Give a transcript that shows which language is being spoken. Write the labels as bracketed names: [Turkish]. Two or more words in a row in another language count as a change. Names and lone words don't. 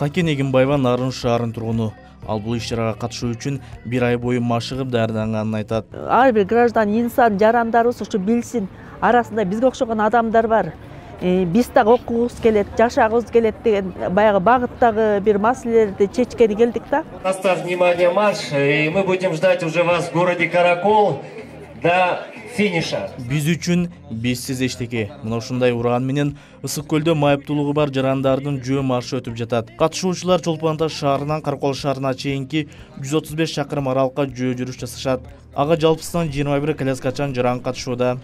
[Kyrgyz] Какен Эгембаева Нарын шаарынын тургуну. Ал бул иш-чарага катышуу үчүн 1 ай бою машыгып даярданганын айтат. Ар бир граждан, инсан жарандарыбыз ушу билсин. Арасында бизге окшогон адамдар бар. Биз дагы окугубуз келет, жашагыбыз келет деген баягы багыттагы бир маселелерди чечкени келдик да. [Russian] На старт, внимание, марш, и мы будем ждать уже вас в городе Каракол до финиша. [Kyrgyz] Биз үчүн бизсиз эчтеке. Мына ушундай уран менен Ысык көлдө майыптуулугу бар жарандардын жөө маршы өтүп жатат. Катышуучулар Чолпон Ата шаарынан Каракол шаарына чейинки 135 чакырым аралыкка жөө жүрүш жасашат. Ага жалпысынан 21 коляскачан жаран катышууда.